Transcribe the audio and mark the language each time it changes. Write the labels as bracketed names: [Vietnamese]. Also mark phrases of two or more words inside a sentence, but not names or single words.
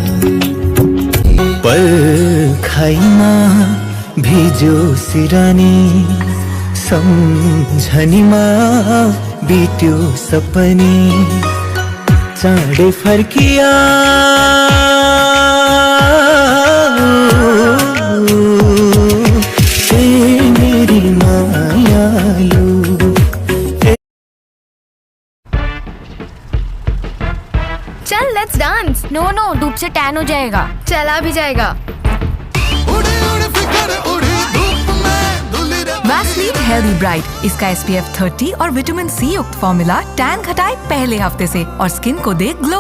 [Nepali] पर्खाइमा भिजो सिरानी, सम्झनीमा बित्यो सपनी, चाँडै फर्किया मेरी मायालु। [Hindi] चल [English] let's dance. [Hindi] नो नो, धूप से टैन हो जाएगा। चला भी जाएगा। वैसलीन हेल्दी ब्राइट, इसका SPF 30 और विटामिन C युक्त फॉर्मूला टैन घटाए पहले हफ्ते से और स्किन को दे ग्लो।